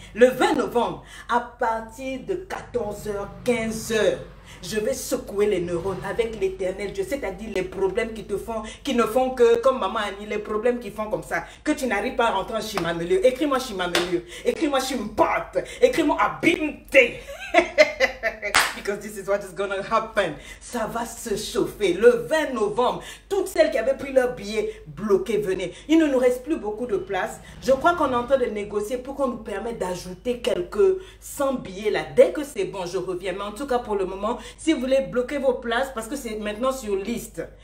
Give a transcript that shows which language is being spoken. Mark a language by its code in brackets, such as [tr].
[fr] Le 20 novembre, à partir de 14 h, 15 h, je vais secouer les neurones avec l'éternel Dieu, c'est-à-dire les problèmes qui ne font que, comme maman a dit, les problèmes qui font comme ça, que tu n'arrives pas à rentrer en Chimamelieu. Écris-moi Chimamelieu, écris-moi Chimpart, écris-moi Abinte. [en] Because this is what is gonna happen. [fr] Ça va se chauffer. Le 20 novembre, toutes celles qui avaient pris leur billet bloqués, venez. Il ne nous reste plus beaucoup de place. Je crois qu'on est en train de négocier pour qu'on nous permette d'ajouter quelques 100 billets là. Dès que c'est bon, je reviens. Mais en tout cas, pour le moment, si vous voulez bloquer vos places, parce que c'est maintenant sur liste.